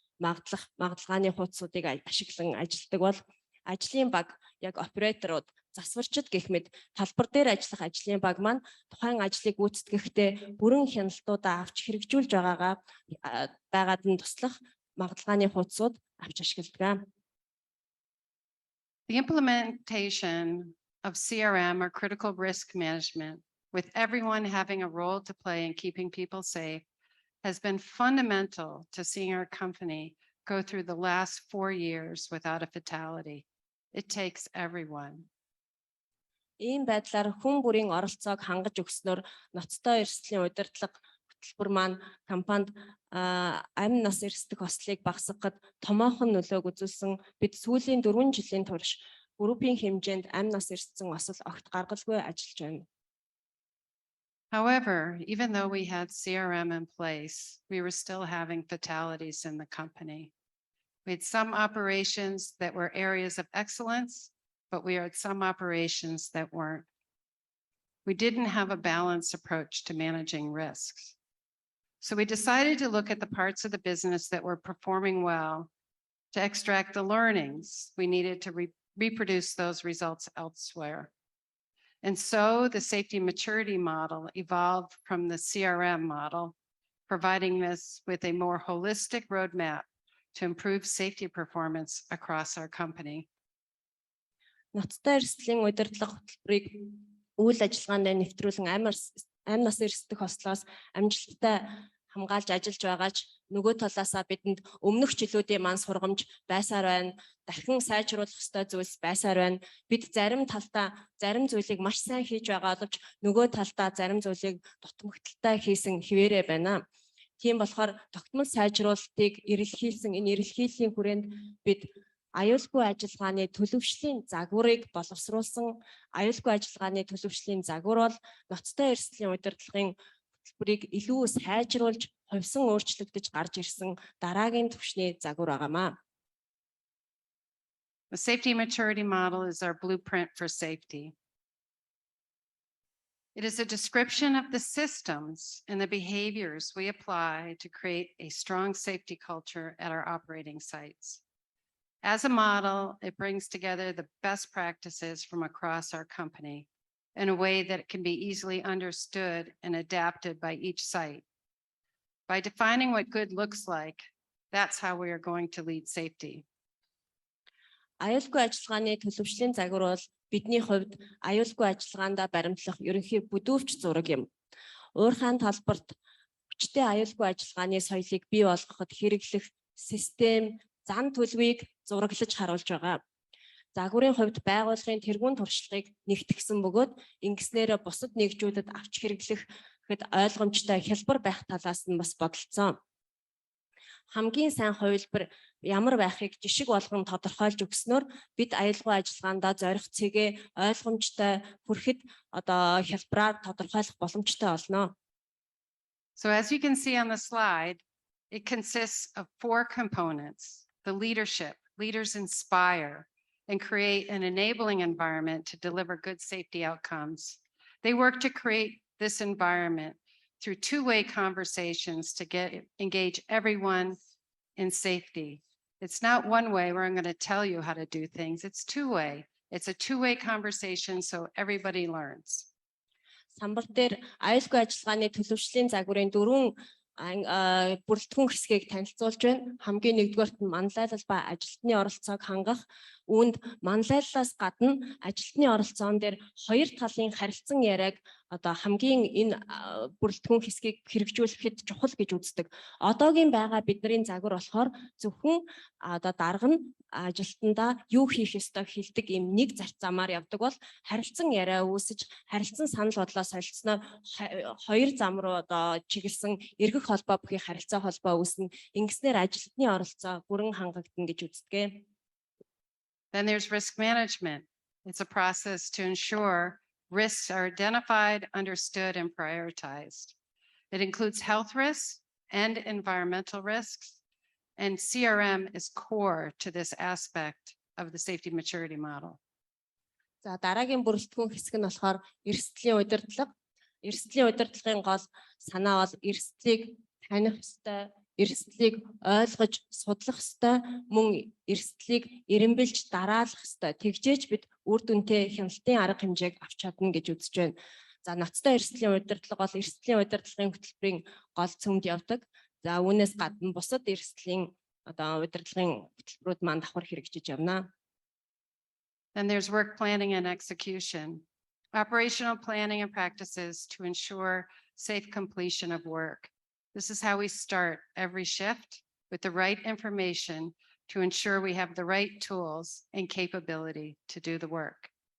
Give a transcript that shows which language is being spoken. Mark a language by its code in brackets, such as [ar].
[mn] магадлалгааны хуудсуудыг ашиглан ажилладаг бол ажлын баг яг операторууд засварчид гэх мэт талбар дээр ажиллах ажлын баг маань тухайн ажлыг гүйцэтгэхдээ бүрэн хяналтуудаа авч хэрэгжүүлж байгаад нь туслах магадлалгааны хуудсууд авч ашигладаг. [en] The implementation of CRM or critical risk management, with everyone having a role to play in keeping people safe, has been fundamental to seeing our company go through the last 4 years without a fatality. It takes everyone. [mn] Ийм байдлаар хүн бүрийн оролцоог хангаж өгснөөр ноцтой эрсдлийн удирдлага хөтөлбөр маань компанид амь нас эрсдэх ослыг багасгахад томоохон нөлөөг үзүүлсэн. Бид сүүлийн 4 жилийн турш группийн хэмжээнд амь нас эрсдсэн осол огт гаргалгүй ажиллаж байна. [en] However, even though we had CRM in place, we were still having fatalities in the company. We had some operations that were areas of excellence, but we had some operations that weren't. We didn't have a balanced approach to managing risks. So we decided to look at the parts of the business that were performing well to extract the learnings we needed to reproduce those results elsewhere. And so the safety maturity model evolved from the CRM model, providing us with a more holistic roadmap to improve safety performance across our company. [mn] Ноцтой эрсдлийн удирдлага хөтөлбөрийг үйл ажиллагаанд нэвтрүүлэн амь нас эрсдэх ослоос амжилттай хамгаалж ажиллаж байгаач нөгөө талаасаа бидэнд өмнөх жилүүдийн маань сургамж байсаар байна. Дахин сайжруулах ёстой зүйлс байсаар байна. Бид зарим талдаа зарим зүйлийг маш сайн хийж байгаа боловч нөгөө талдаа зарим зүйлийг дутмагталтай хийсэн хэвээрээ байна. Тийм болохоор тогтмол сайжруулалтыг эрэлхийлсэн энэ эрэлхийллийн хүрээнд бид аюулгүй ажиллагааны төлөвшлийн загварыг боловсруулсан. Аюулгүй ажиллагааны төлөвшлийн загвар бол ноцтой эрсдлийн удирдлагын хөтөлбөрийг илүү сайжруулж, хувьсан өөрчлөгдөж гарч ирсэн дараагийн түвшний загвар байгаамаа. [en] The safety maturity model is our blueprint for safety. It is a description of the systems and the behaviors we apply to create a strong safety culture at our operating sites. As a model, it brings together the best practices from across our company in a way that it can be easily understood and adapted by each site. By defining what good looks like, that's how we are going to lead safety. [mn] Аюулгүй ажиллагааны төлөвшлийн загвар бол бидний хувьд аюулгүй ажиллагаандаа баримтлах ерөнхий бүдүүвч зураг юм. Уурхаан талбарт хүчтэй аюулгүй ажиллагааны соёлыг бий болгоход хэрэглэх систем, зан төлөвийг зураглаж харуулж байгаа. Загварын хувьд байгууллагын тэргуун туршлагыг нэгтгэсэн бөгөөд ингэснээр бусад нэгжүүдэд авч хэрэглэхэд ойлгомжтой хялбар байх талаас нь бас бодолцсон. Хамгийн сайн хувилбар ямар байхыг жишг болгон тодорхойлж өгснөөр бид аюулгүй ажиллагаандаа зорих цэгээ ойлгомжтой хүрэхэд хялбараар тодорхойлох боломжтой болно. [en] So as you can see on the slide, it consists of 4 components. The leadership, leaders inspire and create an enabling environment to deliver good safety outcomes. They work to create this environment through two-way conversations to engage everyone in safety. It's not one way where I'm going to tell you how to do things. It's two-way. It's a two-way conversation so everybody learns. [mn] Самбар дээр аюулгүй ажиллагааны төлөвшлийн загварын 4 бүрэлдэхүүн хэсгийг танилцуулж байна. Хамгийн нэгдүгээрт нь манлайлал ба ажилтны оролцоог хангах. Үүнд манлайллаас гадна ажилтны оролцоон дээр 2 талын харилцан яриаг хамгийн энэ бүрэлдэхүүн хэсгийг хэрэгжүүлэхэд чухал гэж үздэг. Одоогийн байгаа бидний загвар болохоор зөвхөн дарга нь ажилтнаа юу хийх ёстойг хэлдэг юм нэг зарц замаар явдаг бол харилцан яриа үүсэж харилцан санал бодлоо солилцсноор 2 зам руу чиглэсэн эргэх холбоо бүхий харилцаа холбоо үүснэ. Ингэснээр ажилтны оролцоо бүрэн хангагдана гэж үздэг. [en] Then there's risk management. It's a process to ensure risks are identified, understood, and prioritized. It includes health risks and environmental risks, and CRM is core to this aspect of the safety maturity model. [mn] За дараагийн бүрэлдэхүүн хэсэг нь болохоор эрсдлийн удирдлага. Эрсдлийн удирдлагын гол санаа бол эрсдлийг таних ёстой, эрсдлийг ойлгож судлах ёстой, мөн эрсдлийг эренбэлж дараалах ёстой. Тэгжээж бид үр дүнтэй хяналтын арга хэмжээг авч чадна гэж үзэж байна. За ноцтой эрсдлийн удирдлага бол эрсдлийн удирдлагын хөтөлбөрийн гол цөмд явдаг. За үүнээс гадна бусад эрсдлийн удирдлагын хөтөлбөрүүд маань давхар хэрэгжиж явна. [en] Then there's work planning and execution. Operational planning and practices to ensure safe completion of work. This is how we start every shift with the right information to ensure we have the right tools and capability to do the work.